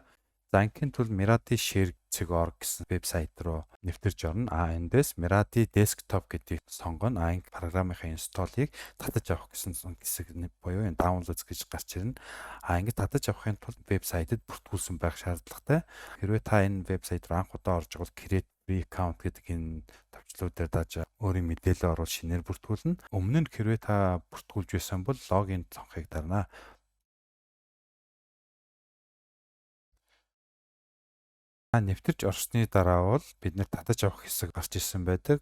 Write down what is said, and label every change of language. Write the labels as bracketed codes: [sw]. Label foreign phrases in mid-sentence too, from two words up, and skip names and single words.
[mn] За ингийн тулд mirati.share.org гэсэн вебсайт руу нэвтэрж орно. Эндээс Mirati Desktop гэдгийг сонгоно. Инги програмынхаа инсталлыг татаж авах гэсэн хэсэг буюу энэ downloads гэж гарч ирнэ. Ингээд татаж авахын тулд вебсайтэд бүртгүүлсэн байх шаардлагатай. Хэрвээ та энэ вебсайт руу анх удаа орж игэл [en] create free account [mn] гэдэг энэ товчлууд дээр дааж өөрийн мэдээлэл оруул шинээр бүртгүүлнэ. Өмнө нь хэрвээ та бүртгүүлж байсан бол логин цонхыг дарна. Нэвтэрч орсны дараа бол бид нэр татаж авах хэсэг гарч ирсэн байдаг.